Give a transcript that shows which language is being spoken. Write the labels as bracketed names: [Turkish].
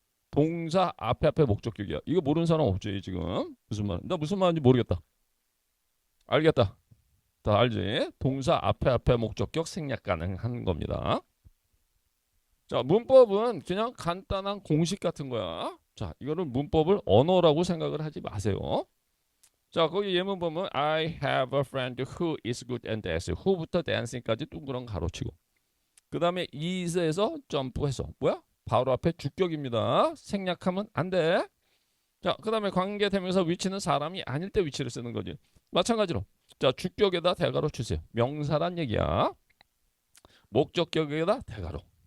[Korean] 동사 앞에 목적격이야. 이거 모르는 사람 없지 지금. 무슨 말? 나 무슨 말인지 모르겠다. 알겠다. 다 알지? 동사 앞에 목적격 생략 가능한 겁니다. 자, 문법은 그냥 간단한 공식 같은 거야. 자, 이거를 문법을 언어라고 생각을 하지 마세요. 자, 거기 예문 보면 [English] I have a friend who is good at dance. [Korean] who부터 dancing까지 둥그런 가로치고. 그 다음에 is에서 점프해서 뭐야? 바로 앞에 주격입니다. 생략하면 안 돼. 자, 그 다음에 관계대명사 위치는 사람이 아닐 때 위치를 쓰는 거지. 마찬가지로 자, 주격에다 대가로 주세요. 명사란 얘기야. 목적격에다 대가로.